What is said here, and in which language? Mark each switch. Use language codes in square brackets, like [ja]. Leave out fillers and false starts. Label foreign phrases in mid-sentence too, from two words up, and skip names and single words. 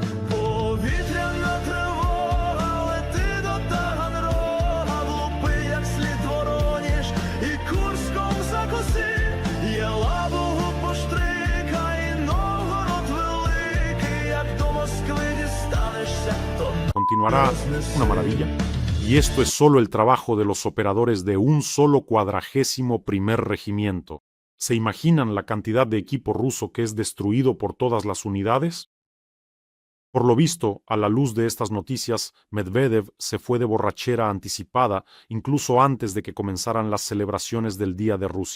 [uk] Повітряна тривога, лети до Таганрога, влупи як слід вороніж і Курском закуси. Є Лабугу поштрикай, Новгород великий, як до Москви дістанешся, то [es] Continuará una maravilla. Y esto es solo el trabajo de los operadores de un solo 41º regimiento. ¿Se imaginan la cantidad de equipo ruso que es destruido por todas las unidades? Por lo visto, a la luz de estas noticias, Medvedev se fue de borrachera anticipada incluso antes de que comenzaran las celebraciones del Día de Rusia.